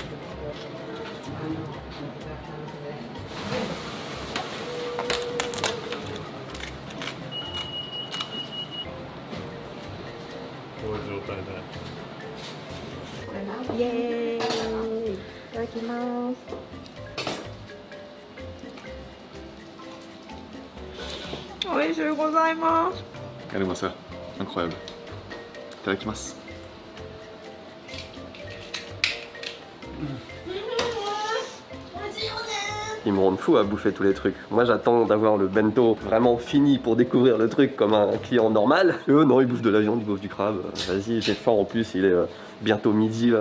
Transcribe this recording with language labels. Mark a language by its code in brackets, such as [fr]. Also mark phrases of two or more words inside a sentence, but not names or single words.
[ja] こういう状態で。イエーイ。いただきます。美味しゅうございます。 [fr] Regardez-moi ça, incroyable. [ja] いただきます。 [fr] Ils me rendent fou à bouffer tous les trucs. Moi j'attends d'avoir le bento vraiment fini pour découvrir le truc comme un client normal. Eux non, ils bouffent de la viande, ils bouffent du crabe. Vas-y, j'ai faim en plus, il est bientôt midi là.